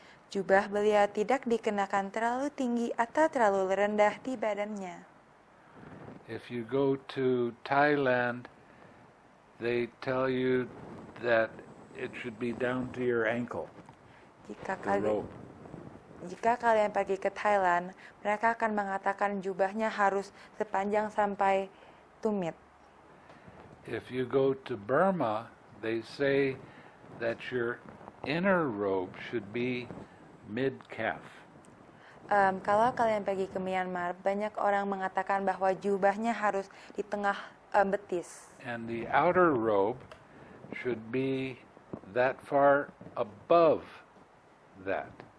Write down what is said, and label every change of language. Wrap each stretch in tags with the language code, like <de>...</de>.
<id>Jubah beliau tidak dikenakan terlalu tinggi atau terlalu rendah di badannya.</id> <en>If you go to Thailand, they tell you that it should be down to your ankle, the robe.</en> <id>Jika kalian pergi ke Thailand, mereka akan mengatakan jubahnya harus sepanjang sampai tumit.</id> <en>If you go to Burma, they say that your inner robe should be mid-calf.</en> <id>Kalau kalian pergi ke Myanmar, banyak orang mengatakan bahwa jubahnya harus di tengah betis.</id> <en>And the outer robe should be that far above that.</en>